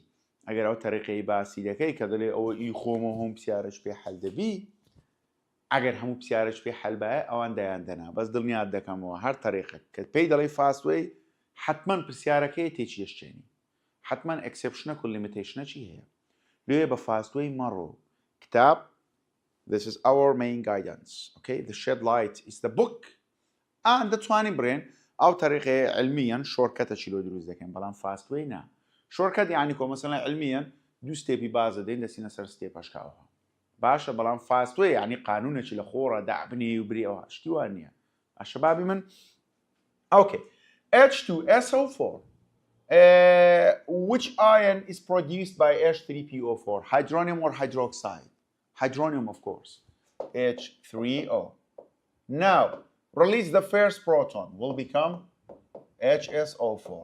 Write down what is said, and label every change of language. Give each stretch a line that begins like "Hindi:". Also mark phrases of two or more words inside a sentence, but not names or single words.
Central Kurdish: ئەگەر ئەو تەریقەی باسی دەکەی کە دەڵێ ئەوە ئی خۆمە هەم پرسیارەش پێ حەل دەبی، ئەگەر هەموو پرسیارەش پێ حەل بایە ئەوان دەیان دەنا. بەس دڵنیات دەکەمەوە هەر تەریقەت کە پێی دەڵێی فاستوەی حتمما پرسیارەکەی تێکی یەشتێنی، حتمما ئەکسپشنە و لیمیتیشنە چی هەیە. لێ بە فاستوەی مەڕۆ کتاب.
English: This is our main guidance. Okay, the shed light is the book.
Central Kurdish: And دەتوانین بڕێن ئەو تەریقەیە علمیان شۆرکەتە چیلۆ دروست دەکەن، بەڵام فاستوەی نا. شۆرکەت یعنی کۆ مەسەڵەن علمیان دوو ستێپی بازە دەین دەچینە سەر ستێپەشکاوەوە. باشە بەڵام فاستوەی یعنی قانونێکی لە خۆڕە دابنێ و برێەوە شتی وان نییە. ئاشەبابی من.
English: Okay, H2SO4. Which ion is produced by H3PO4? Hydronium or hydroxide? Hydronium, of course. H3O. Now, release the first proton will become HSO4.